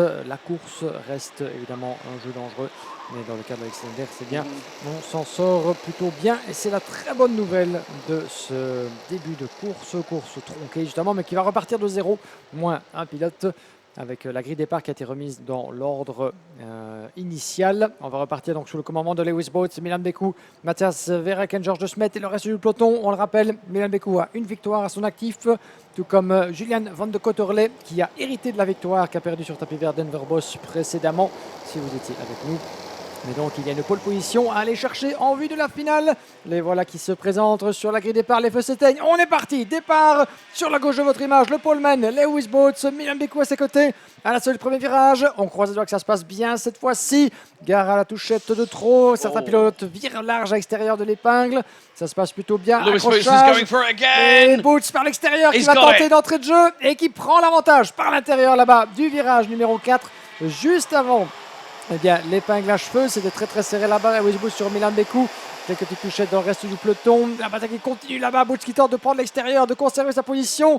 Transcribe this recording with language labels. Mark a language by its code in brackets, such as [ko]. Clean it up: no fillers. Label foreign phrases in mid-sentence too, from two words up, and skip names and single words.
[fr] La course reste évidemment un jeu dangereux. Mais dans le cas de Alex Lenders, c'est bien. On s'en sort plutôt bien. Et c'est la très bonne nouvelle de ce début de course tronquée justement, mais qui va repartir de zéro, moins un pilote, avec la grille départ qui a été remise dans l'ordre initial. On va repartir donc sous le commandement de Lewis Boots, Milan Beku, Matthias Verreken, George Desmet et le reste du peloton. On le rappelle, Milan Beku a une victoire à son actif, tout comme Julian van de Coterle qui a hérité de la victoire, qui a perdu sur tapis vert Denver Boss précédemment, si vous étiez avec nous. Mais donc il y a une pole position à aller chercher en vue de la finale. Les voilà qui se présentent sur la grille départ, les feux s'éteignent. On est parti, départ sur la gauche de votre image, le poleman, Lewis Boots, Milan Beku à ses côtés. À la seule premier virage, on croise les doigts que ça se passe bien cette fois-ci. Gare à la touchette de trop, certains pilotes virent large à l'extérieur de l'épingle. Ça se passe plutôt bien. [en] Lewis Boots is going for it again. [fr] Et Boots par l'extérieur qui va tenter d'entrée de jeu et qui prend l'avantage par l'intérieur là-bas du virage numéro 4, juste avant. Eh bien, l'épingle à cheveux, c'était très très serré là-bas. Lewis Boots sur Milan Beku. Quelques petites touchettes dans le reste du peloton. La bataille qui continue là-bas. Boots qui tente de prendre l'extérieur, de conserver sa position.